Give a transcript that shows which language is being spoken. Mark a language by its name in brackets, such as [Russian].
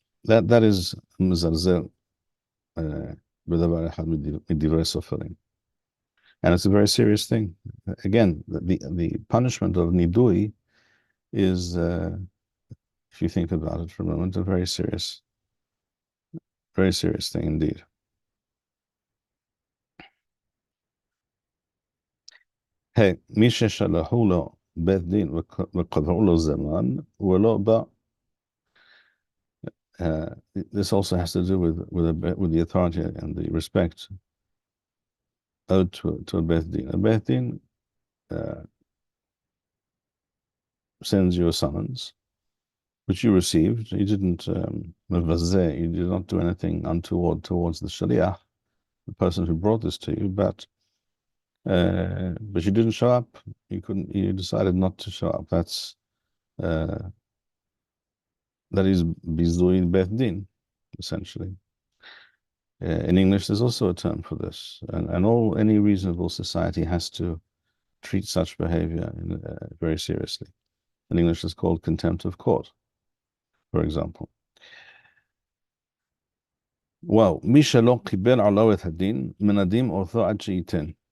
[English] That is mizalzel b'davar echad midivrei sofarim, and it's a very serious thing. Again, the punishment of nidui is, if you think about it for a moment, a very serious thing indeed. [Hebrew] Hey, מי ששלחו לו בית דין וקבעו לו זמן ולא בא. [English] This also has to do with the authority and the respect owed to a beit din. A beit din sends you a summons, which you received. You didn't you did not do anything untoward towards the shaliach, the person who brought this to you, but you didn't show up. You decided not to show up. That is bizui beit din, essentially. In English, there's also a term for this, and any reasonable society has to treat such behavior very seriously. In English, it's called contempt of court, for example. [Hebrew] Well, מי שלא קיבל עליו את הדין, מנדים אותו עד שייתן.